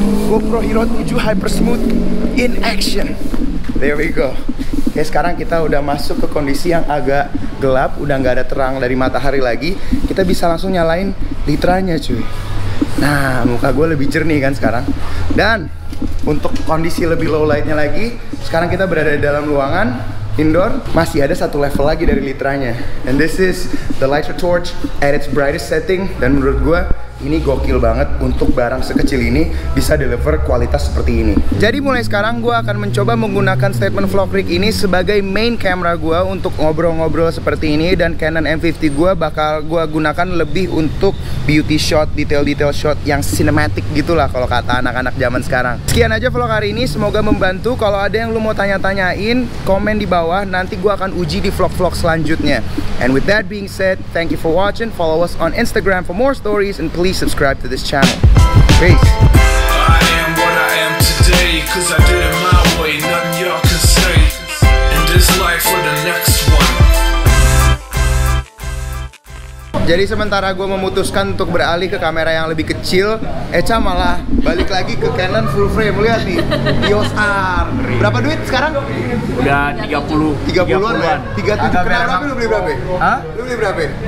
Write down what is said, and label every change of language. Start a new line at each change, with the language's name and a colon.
English: GoPro Hero 7 hyper smooth in action. There we go.
Indonesian: Oke, sekarang kita udah masuk ke kondisi yang agak gelap, udah nggak ada terang dari matahari lagi. Kita bisa langsung nyalain litranya cuy. Nah, muka gue lebih jernih kan sekarang. Dan untuk kondisi lebih low lightnya lagi, sekarang kita berada di dalam ruangan indoor. Masih ada satu level lagi dari litranya.
English: And this is the Litra Torch at its brightest setting.
Indonesian: Dan menurut gue ini gokil banget untuk barang sekecil ini bisa deliver kualitas seperti ini. Jadi mulai sekarang gue akan mencoba menggunakan statement vlog rig ini sebagai main camera gue untuk ngobrol-ngobrol seperti ini. Dan Canon M50 gue bakal gue gunakan lebih untuk beauty shot, detail-detail shot yang cinematic gitulah kalau kata anak-anak zaman sekarang. Sekian aja vlog hari ini, semoga membantu. Kalau ada yang lu mau tanya-tanyain, komen di bawah, nanti gue akan uji di vlog-vlog selanjutnya.
English: And with that being said, thank you for watching. Follow us on Instagram for more stories and please subscribe to this channel. Peace. I am what I am today, 'cause I did it my way, nothing y'all can say. In this life or the next one.
Indonesian: Jadi sementara gue memutuskan untuk beralih ke kamera yang lebih kecil, Echa malah balik lagi ke Canon full frame. Lihat nih, EOS R. Berapa duit sekarang? Udah 30-an ya? 37. Kenapa lu beli berapa? Hah? Lu beli berapa?